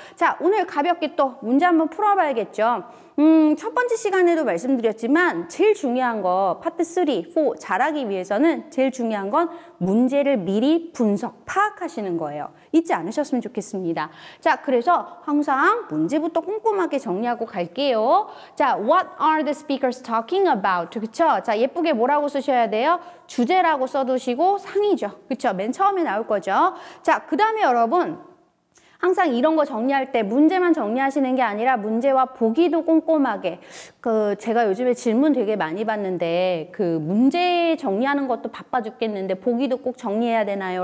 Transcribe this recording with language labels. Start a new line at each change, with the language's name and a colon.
Korean: 자, 오늘 가볍게 또 문제 한번 풀어봐야겠죠. 첫 번째 시간에도 말씀드렸지만 제일 중요한 거 파트 3, 4 잘하기 위해서는 제일 중요한 건 문제를 미리 분석, 파악하시는 거예요. 잊지 않으셨으면 좋겠습니다. 자, 그래서 항상 문제부터 꼼꼼하게 정리하고 갈게요.
English: 자, what are the speakers talking about?
Korean: 그쵸? 자, 예쁘게 뭐라고 쓰셔야 돼요? 주제라고 써두시고 상이죠. 그쵸? 맨 처음에 나올 거죠. 자, 그 다음에 여러분 항상 이런 거 정리할 때 문제만 정리하시는 게 아니라 문제와 보기도 꼼꼼하게 제가 요즘에 질문 되게 많이 받는데 문제 정리하는 것도 바빠 죽겠는데 보기도 꼭 정리해야 되나요?